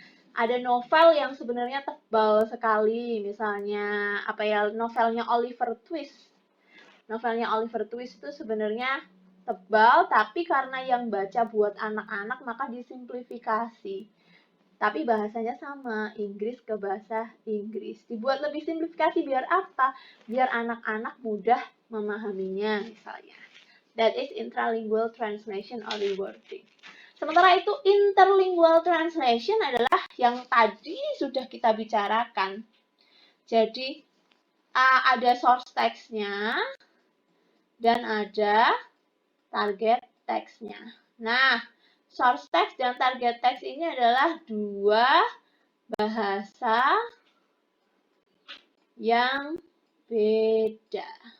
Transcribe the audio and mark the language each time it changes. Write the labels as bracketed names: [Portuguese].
[Indonesian] Ada novel yang sebenarnya tebal sekali, misalnya novelnya Oliver Twist. Novelnya Oliver Twist itu sebenarnya tebal, tapi karena yang baca buat anak-anak maka disimplifikasi. Tapi bahasanya sama, Inggris ke bahasa Inggris. Dibuat lebih simplifikasi biar apa? Biar anak-anak mudah memahaminya misalnya. [English] That is intralingual translation or rewording. [Indonesian] Sementara itu interlingual translation adalah yang tadi sudah kita bicarakan. Jadi ada source text-nya dan ada target text-nya. Nah, source text dan target text ini adalah dua bahasa yang beda.